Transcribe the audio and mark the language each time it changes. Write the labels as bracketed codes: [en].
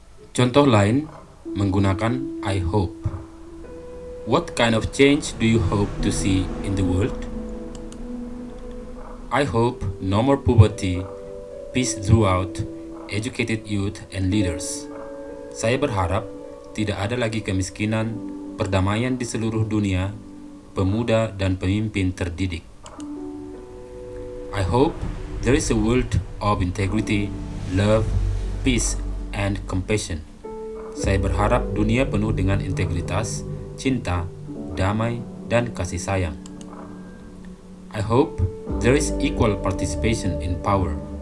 [id] Contoh lain menggunakan [en] I hope. What kind of change do you hope to see in the world? I hope no more poverty, peace throughout, educated youth and leaders. [id] Saya berharap tidak ada lagi kemiskinan, perdamaian di seluruh dunia, pemuda dan pemimpin terdidik. [en] I hope there is a world of integrity, love, peace, and compassion. [id] Saya berharap dunia penuh dengan integritas, cinta, damai, dan kasih sayang. [en] I hope there is equal participation in power.